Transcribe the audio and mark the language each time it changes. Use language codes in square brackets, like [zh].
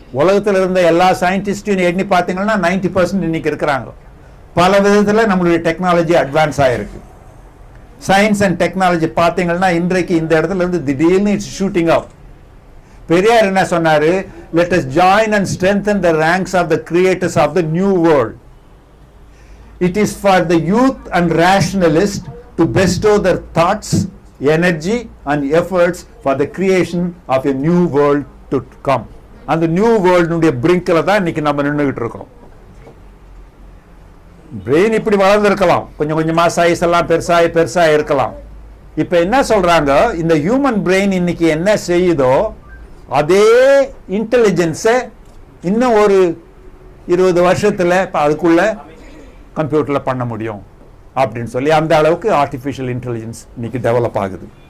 [ta] உலகத்தில் இருந்த எல்லா சயின்டிஸ்டையும் எண்ணி பார்த்தீங்கன்னா 90% இன்னைக்கு இருக்கிறாங்க. பல விதத்தில் நம்மளுடைய டெக்னாலஜி அட்வான்ஸ் ஆகிருக்கு. சயின்ஸ் அண்ட் டெக்னாலஜி பார்த்தீங்கன்னா இன்றைக்கு இந்த இடத்துல இருந்து திடீர்னு [en] It's shooting up. [ta] பெரியார் என்ன சொன்னாரு? [en] Let us join and strengthen the ranks of the creators of the new world. It is for the youth and rationalists to bestow their thoughts, energy and efforts for the creation of a new world to come. [ta] அந்த new வேர்ல்டுடைய பிரிங்க்ல தான் இன்னைக்கு நம்ம நின்றுகிட்டு இருக்கிறோம். Brain இப்படி வளர்ந்துருக்கலாம், கொஞ்சம் கொஞ்சமா size எல்லாம் பெருசா இருக்கலாம். இப்ப என்ன சொல்றாங்க, இந்த ஹியூமன் பிரெயின் இன்னைக்கு என்ன செய்யுதோ அதே இன்டெலிஜென்ஸை இன்னும் ஒரு 20 வருஷத்துல அதுக்குள்ள கம்ப்யூட்டரில் பண்ண முடியும் அப்படின்னு சொல்லி அந்த அளவுக்கு ஆர்டிஃபிஷியல் இன்டெலிஜென்ஸ் இன்னைக்கு டெவலப் ஆகுது.